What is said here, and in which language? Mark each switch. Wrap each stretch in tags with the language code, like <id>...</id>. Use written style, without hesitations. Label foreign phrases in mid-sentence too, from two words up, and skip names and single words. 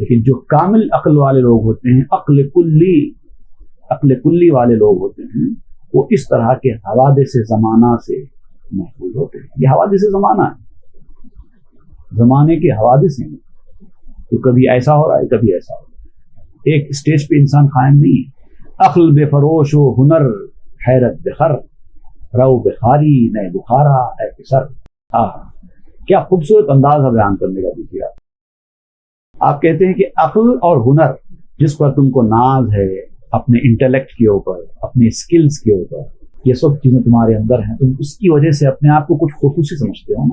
<ur>لیکن جو کامل عقل والے لوگ ہوتے ہیں، عقل کلی والے لوگ ہوتے ہیں، وہ اس طرح کے حوادث زمانہ سے محفوظ ہوتے ہیں. یہ حوادث زمانہ ہے، زمانے کے حوادث ہیں، تو کبھی ایسا ہو رہا ہے کبھی ایسا ہو رہا ہے. ایک اسٹیج پہ انسان قائم نہیں ہے.</ur> <fa>عقل بے فروش و ہنر حیرت بخر، رو بخاری نئے بخارا اے پسر.</fa> <ur>کیا خوبصورت انداز ہے بیان کرنے کا. دیکھیے آپ کہتے ہیں کہ عقل اور ہنر جس پر تم کو ناز ہے، اپنے انٹلیکٹ کے اوپر، اپنے اسکلز کے اوپر، یہ سب چیزیں تمہارے اندر ہیں، تم اس کی وجہ سے اپنے آپ کو کچھ خصوصی سمجھتے ہو نا.</ur>